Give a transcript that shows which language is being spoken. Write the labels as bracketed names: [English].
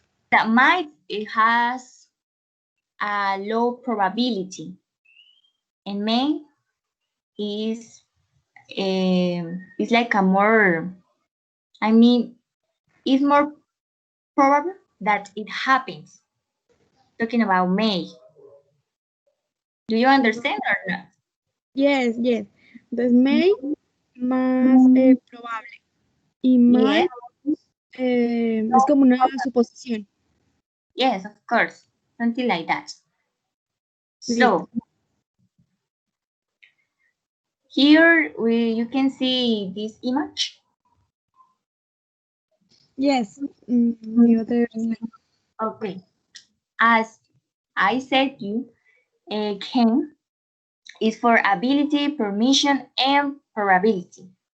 [English] That might it has a low probability, and may is is like a more. I mean, it's more. probable that it happens. Talking about may. Do you understand or not? Yes, yes. [Spanish] Entonces, may más probable y [English] Yes, [Spanish] might es como una suposición. [English] yes, of course. Something like that. Listo. So here you can see this image. Yes. The other slide. Okay. As I said you, can is for ability, permission, and probability.